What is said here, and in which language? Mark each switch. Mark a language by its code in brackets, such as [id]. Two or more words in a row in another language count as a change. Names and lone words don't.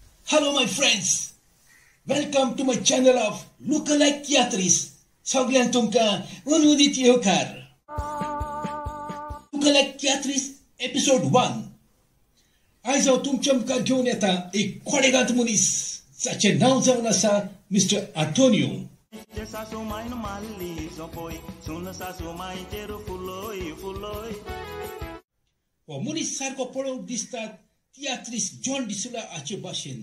[en] Hello my friends, welcome to my channel of Lookalike Theatris. [kok] सगळ्यांक तुमकां अनुदित येवकार. [en] Lookalike Theatris episode 1. [kok] आयज हांव तुमच्या मुखार घेवन येता एक खोडेगांत मनीस जाचें नांव जावन आसा मिस्टर आंतोनियो. हो मनीस सारको पळोवंक दिसता तियात्रीस जॉन डिसुला हाचे भाशेन.